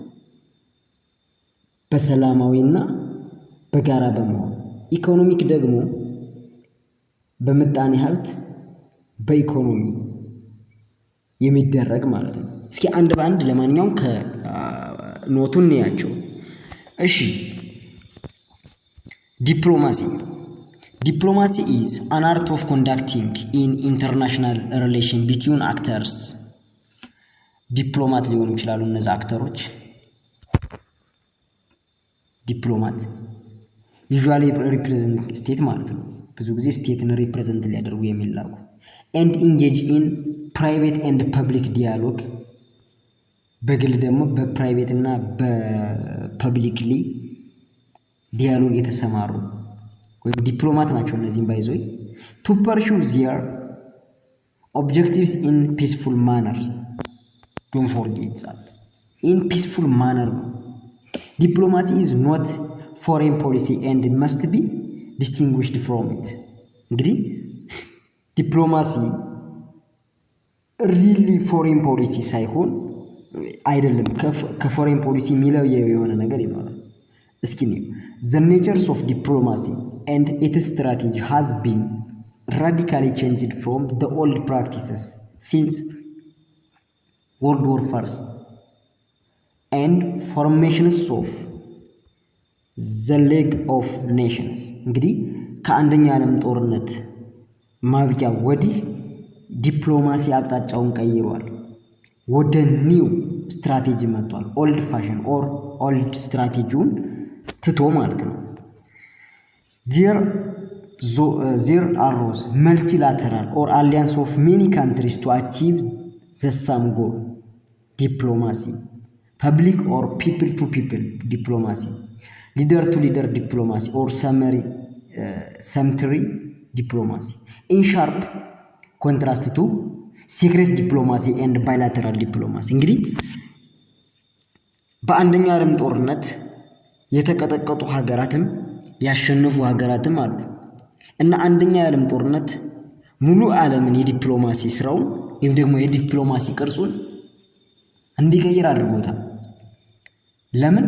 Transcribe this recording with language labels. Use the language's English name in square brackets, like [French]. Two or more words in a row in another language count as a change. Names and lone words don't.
[Amharic] በሰላማዊና በጋራ በመሆን። ኢኮኖሚክ ደግሞ በምጣኔ ሀብት በኢኮኖሚ የሚደረግ ማለት ነው። እስኪ አንድ ባንድ ለማንኛውም ከኖቱን እንያቸው። እሺ ዲፕሎማሲ [English] is an art of conducting in international relation between actors. [Amharic] ዲፕሎማት ሊሆኑ ይችላሉ እነዚህ አክተሮች። ዲፕሎማት [English] usually represent state [Amharic] ማለት ነው። ብዙ ጊዜ ስቴትን ሪፕሬዘንት ሊያደርጉ የሚላኩ [English] and engage in private and public dialogue። [Amharic] በግል ደግሞ በፕራይቬት እና [English] publicly dialogue [Amharic] የተሰማሩ ወይም ዲፕሎማት ናቸው እነዚህም ባይዞይ [English] to pursue their objectives in peaceful manner. Don't forget that in peaceful manner. Diplomacy is not foreign policy and must be distinguished from it. [Amharic] እንግዲህ ዲፕሎማሲ [English] really foreign policy [Amharic] ሳይሆን አይደለም ከፎሬን ፖሊሲ የሚለው የሆነ ነገር ይኖራል። እስኪ ነው [English] the natures of diplomacy and its strategy has been radically changed from the old practices since World War I and formations of the League of Nations. [Amharic] እንግዲህ ከአንደኛ ዓለም ጦርነት ማብቂያ ወዲህ ዲፕሎማሲ አቅጣጫውን ቀይሯል። ወደ [English] new strategy [Amharic] መጥቷል። [English] old fashion or old strategy [Amharic] ትቶ ማለት ነው። [English] there arose multilateral or alliance of many countries to achieve the same goal. Diplomacy, public or people to people diplomacy, leader to leader diplomacy or summary diplomacy, in sharp contrast to secret diplomacy and bilateral diplomacy. [Amharic] እንግዲህ በአንደኛ ዓለም ጦርነት የተቀጠቀጡ ሀገራትም ያሸነፉ ሀገራትም አሉ እና አንደኛ ዓለም ጦርነት ሙሉ ዓለምን የዲፕሎማሲ ስራውን ወይም ደግሞ የዲፕሎማሲ ቅርጹን እንዲቀይር አድርጎታል። ለምን?